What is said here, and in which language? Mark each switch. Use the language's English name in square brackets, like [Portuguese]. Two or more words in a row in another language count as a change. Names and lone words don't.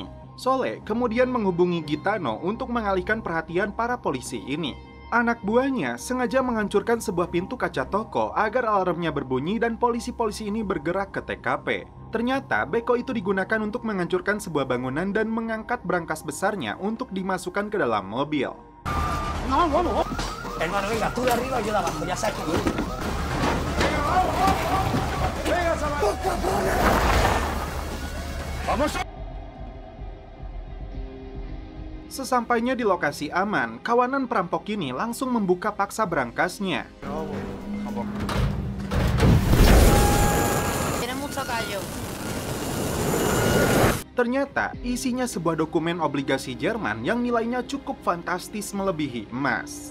[Indonesian] Soleh kemudian menghubungi Gitano untuk mengalihkan perhatian para polisi ini. Anak buahnya sengaja menghancurkan sebuah pintu kaca toko agar alarmnya berbunyi dan polisi-polisi ini bergerak ke TKP. Ternyata beko itu digunakan untuk menghancurkan sebuah bangunan dan mengangkat brankas besarnya untuk dimasukkan ke dalam mobil. [Spanish] Hermano, venga, tú de arriba y yo de abajo, ya sabes que... Vamos. [Indonesian] Sesampainya di lokasi aman, kawanan perampok ini langsung membuka paksa brangasnya. Ternyata isinya sebuah dokumen obligasi Jerman yang nilainya cukup fantastis melebihi emas.